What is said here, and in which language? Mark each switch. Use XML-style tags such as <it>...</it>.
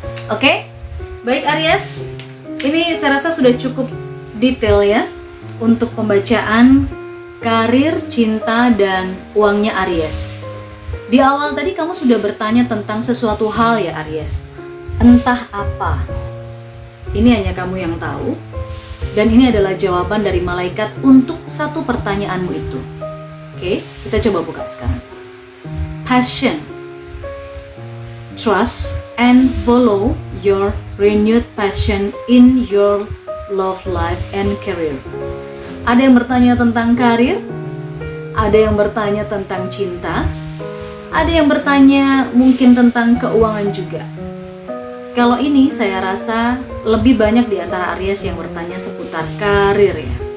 <id>Oke, baik Aries, ini saya rasa sudah cukup detail ya untuk pembacaan karir, cinta, dan uangnya Aries. Di awal tadi kamu sudah bertanya tentang sesuatu hal ya Aries, entah apa. Ini hanya kamu yang tahu, dan ini adalah jawaban dari malaikat untuk satu pertanyaanmu itu. Oke, kita coba buka sekarang.</id> <en>Passion, trust, and follow your renewed passion in your love life and career.</en> <id>Ada yang bertanya tentang karir, ada yang bertanya tentang cinta, ada yang bertanya mungkin tentang keuangan juga. Kalau ini saya rasa lebih banyak di antara Aries yang bertanya seputar karir ya.</id>